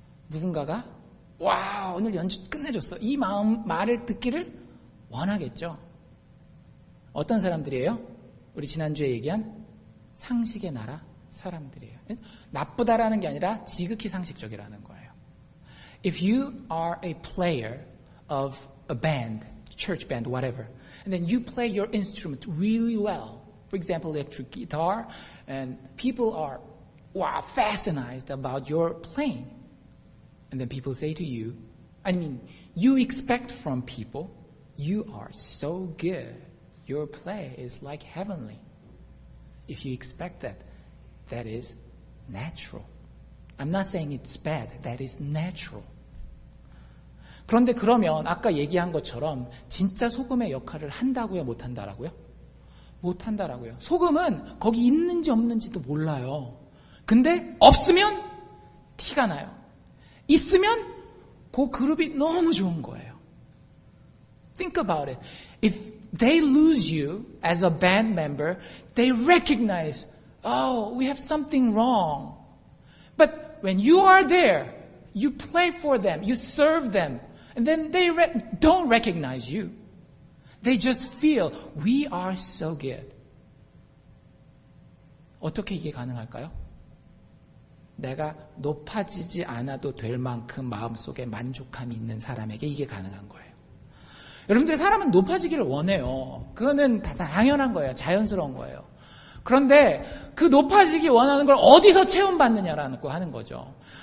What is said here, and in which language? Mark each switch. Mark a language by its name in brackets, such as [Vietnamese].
[Korean] 누군가가 와 오늘 연주 끝내줬어. 이 말을 듣기를 원하겠죠. 어떤 사람들이에요? 우리 지난주에 얘기한 상식의 나라 사람들이에요. 나쁘다라는 게 아니라 지극히 상식적이라는 거예요. [English] If you are a player of a band, church band, whatever, and then you play your instrument really well, for example, electric guitar, and people are fascinated about your playing, and then people say to you, you expect from people, you are so good, your play is like heavenly. If you expect that, that is natural. I'm not saying it's bad, that is natural. [Korean] 그런데 그러면 아까 얘기한 것처럼 진짜 소금의 역할을 한다고요? 못한다라고요? 못한다라고요. 소금은 거기 있는지 없는지도 몰라요. 근데 없으면 티가 나요. 있으면 그 그룹이 너무 좋은 거예요. [English] Think about it. If they lose you as a band member, they recognize, oh, we have something wrong. But when you are there, you play for them, you serve them, and then they don't recognize you. They just feel, we are so good. [Korean] 어떻게 이게 가능할까요? 내가 높아지지 않아도 될 만큼 마음속에 만족감이 있는 사람에게 이게 가능한 거예요. 여러분들 사람은 높아지기를 원해요. 그거는 다 당연한 거예요. 자연스러운 거예요. 그런데 그 높아지기 원하는 걸 어디서 체험받느냐라는 거 하는 거죠.